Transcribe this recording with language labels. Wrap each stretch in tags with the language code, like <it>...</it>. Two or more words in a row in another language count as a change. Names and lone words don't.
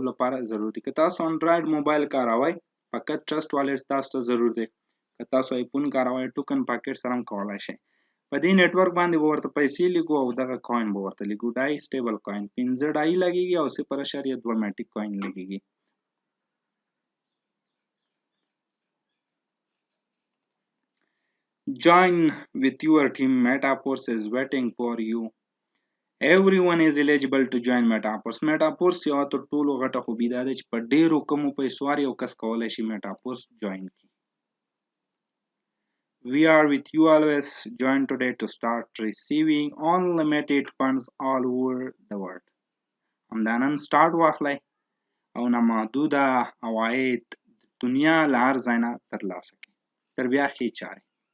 <ps>لپاره ضروري دي که تاسو انډراید موبایل کاروئ فقط ټرست والټ تاسو ته ضرور دی که تاسو آیفون کاروئ ټوکن پاکټ سره هم کولی شئ په دې نیټورک باندې به ورته پیسې لګو او دغه کوین به ورته لګو ډای</ps> <en>stable coin</en> <ps>15 ډای لګیږي او 0.2 میټیک کوین لګیږي</ps> <en>Join with your team. Metaforce is waiting for you. Everyone is eligible to join Metaforce.</en> <ps>Metaforce یو تر ټولو غټه خوبي دا ده چې په ډیرو کمو پیسو هر یو کس کولی شي Metaforce join کړي.</ps> <en>We are with you always. Join today to start receiving unlimited funds all over the world.</en> <ps>همدا نن سٹارټ واخلئ او نامحدوده عواید دنیا له هر ځای نه ترلاسه کړئ. تر بیا ښې چارې.</ps>